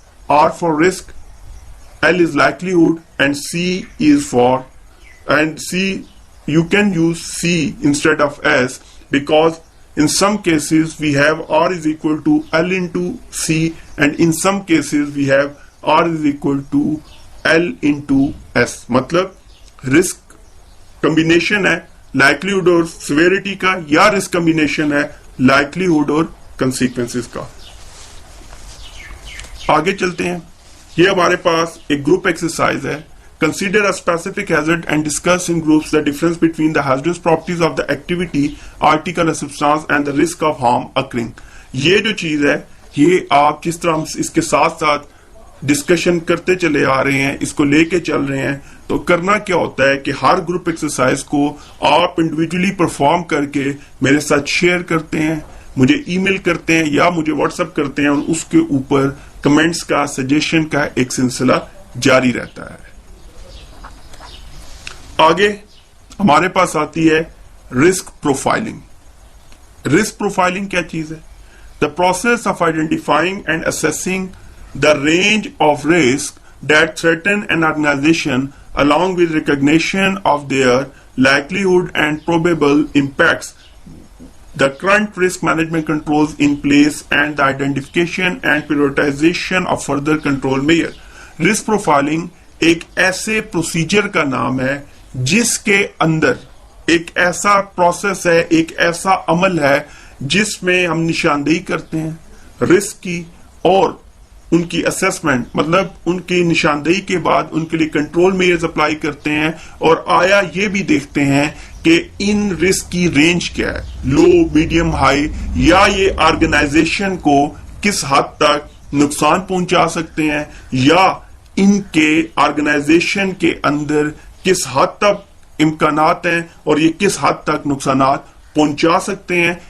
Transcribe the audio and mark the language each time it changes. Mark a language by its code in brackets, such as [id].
[en] R for risk, L is likelihood, and C is for, and C, you can use C instead of S, because in some cases we have R is equal to L into C, and in some cases we have R is equal to L into S। [hi] मतलब risk combination है likelihood और severity का, या risk combination है likelihood और consequences का। आगे चलते हैं। ये हमारे पास एक ग्रुप एक्सरसाइज है। [en] Consider a specific hazard and discuss in groups the difference between the hazardous properties of the activity, article और substance and the risk of harm occurring. [hi] ये जो चीज है, ये आप जिस तरह इसके साथ साथ डिस्कशन करते चले आ रहे हैं, इसको लेके चल रहे हैं, तो करना क्या होता है कि हर ग्रुप एक्सरसाइज को आप इंडिविजुअली परफॉर्म करके मेरे साथ शेयर करते हैं, मुझे ईमेल करते हैं या मुझे व्हाट्सएप करते हैं, और उसके ऊपर कमेंट्स का, सजेशन का एक सिलसिला जारी रहता है। आगे हमारे पास आती है रिस्क प्रोफाइलिंग। रिस्क प्रोफाइलिंग क्या चीज है? [en] The process of identifying and assessing the range of risk that threaten an organisation along with recognition of their likelihood and probable impacts, the current risk management controls in place, and the identification and prioritization of further control measure। [hi] Risk profiling एक ऐसे procedure का नाम है जिसके अंदर एक ऐसा process है, एक ऐसा अमल है जिसमें हम निशानदेही करते हैं रिस्क की, और उनकी असेसमेंट, मतलब उनकी निशानदेही के बाद उनके लिए कंट्रोल मेजर्स अप्लाई करते हैं, और आया ये भी देखते हैं कि इन रिस्क की रेंज क्या है, लो, मीडियम, हाई, या ये ऑर्गेनाइजेशन को किस हद तक नुकसान पहुंचा सकते हैं, या इनके ऑर्गेनाइजेशन के अंदर किस हद तक इम्कानात हैं और ये किस हद तक नुकसानात पहुंचा सकते हैं।